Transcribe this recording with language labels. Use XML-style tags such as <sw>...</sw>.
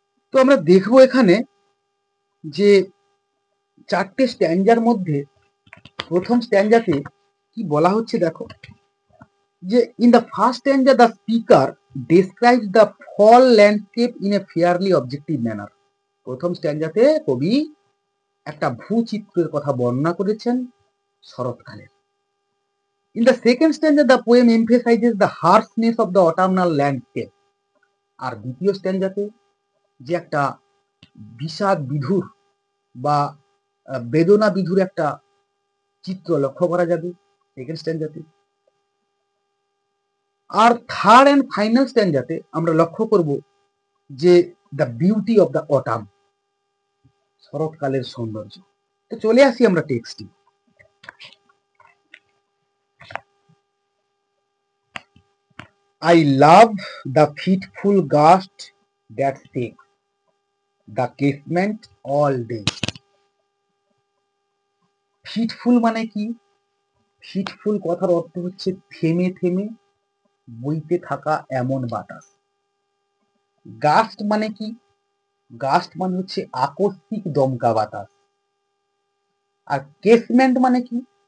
<bn>তো আমরা দেখবো এখানে যে 4টে স্ট্যান্জার মধ্যে প্রথম স্ট্যান্জাতে কি বলা হচ্ছে দেখো, যে</bn> <en>In the first stanza the speaker describes the fall landscape in a fairly objective manner.</en> <bn>প্রথম স্ট্যান্জাতে কবি একটা ভূচিত্রের কথা বর্ণনা করেছেন শরৎকালের।</bn> <en>In the second stanza, the poem emphasizes the harshness of the autumnal landscape.</en> <bn>আর দ্বিতীয় স্ট্যান্জাতে যে একটা বিষাদ বিধুর বা বেদনা বিধুর একটা চিত্র লক্ষ্য করা যাবে second স্ট্যান্জাতে। আর third and final স্ট্যান্জাতে আমরা লক্ষ্য করব যে</bn> <en>the beauty of the autumn,</en> <bn>শরৎকালের সৌন্দর্য। তো চলে আসি আমরা টেক্সটে।</bn> <en>I love the fitful gust that shakes the casement all day.</en> <bn>Fitful মানে কি? ফিটফুল কথার অর্থ হচ্ছে থেমে থেমে বইতে থাকা এমন বাতাস। গাস্ট মানে কি? গাস্ট মানে হচ্ছে আকস্মিক দমকা বাতাস। আর কেসমেন্ট মানে কি?</bn>